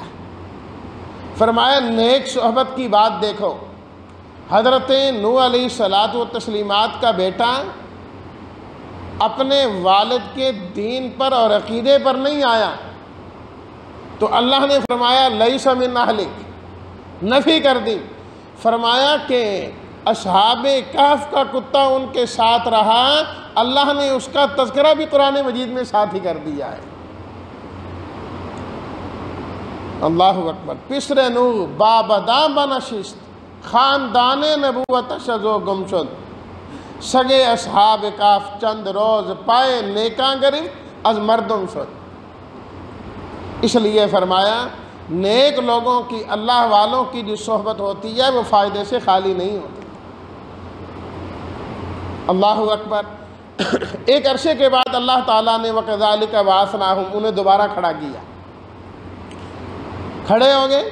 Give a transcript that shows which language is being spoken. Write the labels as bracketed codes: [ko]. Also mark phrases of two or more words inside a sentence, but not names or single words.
[ur] فرمایا نیک صحبت کی بات دیکھو، حضرت نوح [ar] علیہ الصلاۃ والتسلیمات [ur] کا بیٹا اپنے والد کے دین پر اور عقیدے پر نہیں آیا تو اللہ نے فرمایا [ar] لیس من اہلک، [ur] نفی کر دی۔ فرمایا کہ اصحاب کہف کا کتا ان کے ساتھ رہا، اللہ نے اس کا تذکرہ بھی قرآن مجید میں ساتھ ہی کر دیا ہے۔ [ar] اللہ اکبر۔ [fa] پسر نو بابدام بنشست، خاندان نبوت شزو گم شد، سگے اصحاب کہف چند روز پائے نیکاں گرفت از مردم شد۔ [ur] اس لیے فرمایا نیک لوگوں کی، اللہ والوں کی جو صحبت ہوتی ہے وہ فائدے سے خالی نہیں ہوتی۔ [ar] اللہ اکبر۔ [ur] ایک عرصے کے بعد اللہ تعالیٰ نے [ar] وَكَذَلِكَ بَعَثْنَاهُمْ، [ur] انہیں دوبارہ کھڑا کیا، کھڑے ہو گئے۔